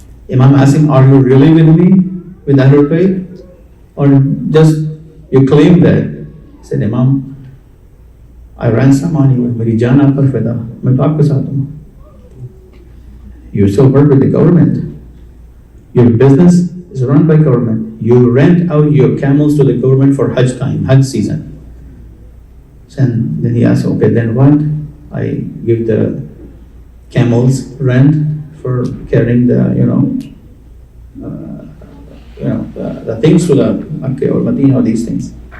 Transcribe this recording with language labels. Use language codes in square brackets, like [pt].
[en] Imam asked him, are you really with me, with Ahlul Bayt? Or just you claim that? He said, Imam, I ran some money, [hi] मेरी जान आप पर फिदा, मैं तो आपके साथ हूँ. [en] You still work with the government. Your business is run by government. You rent out your camels to the government for Hajj time, Hajj season. And then he asked, okay, then what? I give the camels rent for carrying the, the things to the Makkah or Medina or these things.